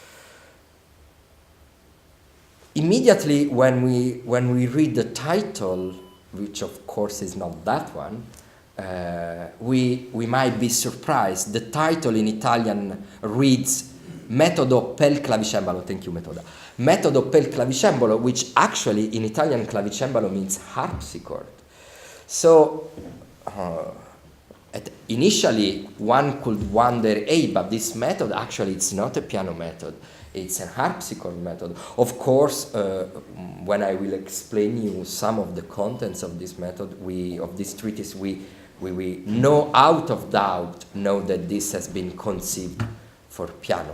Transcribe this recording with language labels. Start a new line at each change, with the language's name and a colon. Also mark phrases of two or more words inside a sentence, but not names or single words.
English: Immediately when we read the title, which of course is not that one, we might be surprised. The title in Italian reads Metodo pel clavicembalo. Thank you, Metoda. Metodo pel clavicembalo, which actually in Italian clavicembalo means harpsichord. So initially one could wonder, hey, but this method actually it's not a piano method, it's a harpsichord method. Of course, when I will explain you some of the contents of this method, of this treatise, we know out of doubt know that this has been conceived for piano.